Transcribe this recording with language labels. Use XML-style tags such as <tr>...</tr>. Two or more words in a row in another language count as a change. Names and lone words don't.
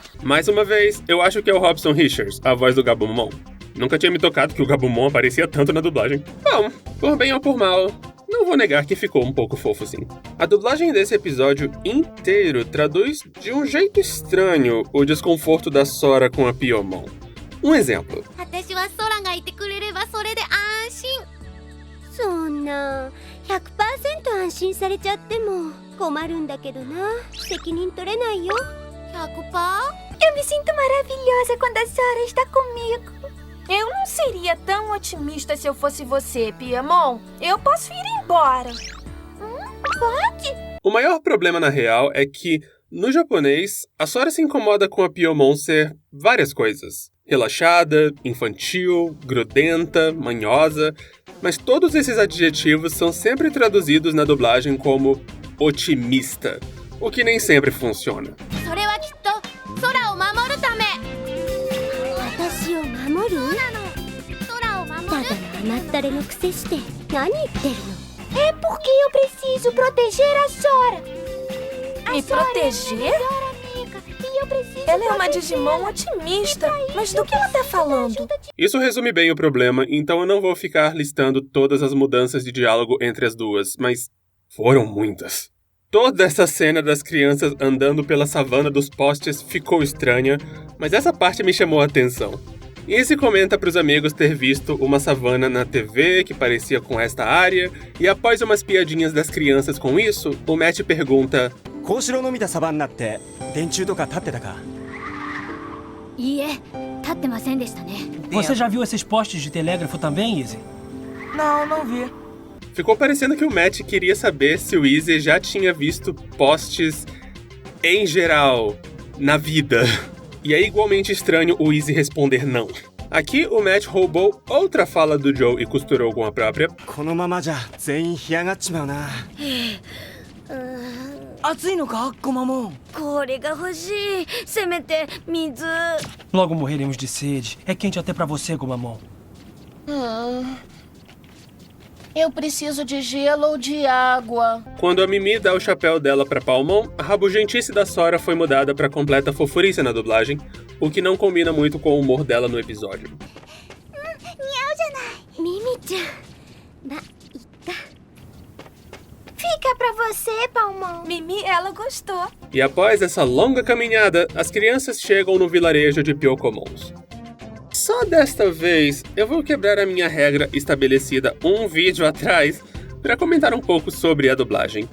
<pt>Mais uma vez, eu acho que é o Robson Richards, a voz do Gabumon. Nunca tinha me tocado que o Gabumon aparecia tanto na dublagem. Bom, por bem ou por mal, não vou negar que ficou um pouco fofo sim. A dublagem desse episódio inteiro traduz de um jeito estranho o desconforto da Sora com a Piyomon. Um exemplo.</pt> <ja>私は空がいてくれればそれで安心。そんな 100% 安心されちゃっても困るんだけどな。責任取れないよ。100%?</ja> <pt>Eu me sinto maravilhosa quando a Sora está comigo. Eu não seria tão otimista se eu fosse você, Piyomon. Eu posso ir embora. Pode? O maior problema na real é que, no japonês, a Sora se incomoda com a Piyomon ser várias coisas. Relaxada, infantil, grudenta, manhosa, mas todos esses adjetivos são sempre traduzidos na dublagem como otimista, o que nem sempre funciona.</pt> <ja>それはきっと空を守るため。私を守る？空を守る？ただの甘ったれのくせして何言ってるの？</ja> <pt>É porque eu preciso proteger a Sora. Me proteger? Ela é uma Digimon otimista, mas do que ela tá falando? Isso resume bem o problema, então eu não vou ficar listando todas as mudanças de diálogo entre as duas, mas foram muitas. Toda essa cena das crianças andando pela savana dos postes ficou estranha, mas essa parte me chamou a atenção. Izzy comenta pros amigos ter visto uma savana na TV que parecia com esta área, e após umas piadinhas das crianças com isso, o Matt pergunta:</pt> <ja>格子の見たサバンナって電柱とか立ってたか? いいえ、立ってませんでしたね。</ja> <pt>Você já viu esses postes de telégrafo também, Izzy? Não, não vi. Ficou parecendo que o Matt queria saber se o Izzy já tinha visto postes em geral, na vida. E é igualmente estranho o Izzy responder não. Aqui o Matt roubou outra fala do Joe e costurou com a própria.</pt> <ja>このままじゃ全員干上がっちまうな。暑いのか、ゴマモン？これが欲しい。せめて水。</ja> <pt>Logo morreremos de sede. É quente até pra você, Gomamon. Eu preciso de gelo ou de água. Quando a Mimi dá o chapéu dela pra Palmon, a rabugentice da Sora foi mudada pra completa fofurice na dublagem, o que não combina muito com o humor dela no episódio.</pt> <ja>ミミちゃん。ま、いった。</ja> <pt>Fica pra você, Palmon. Mimi, ela gostou. E após essa longa caminhada, as crianças chegam no vilarejo de Pyokomons. Só desta vez, eu vou quebrar a minha regra estabelecida um vídeo atrás para comentar um pouco sobre a dublagem.</pt>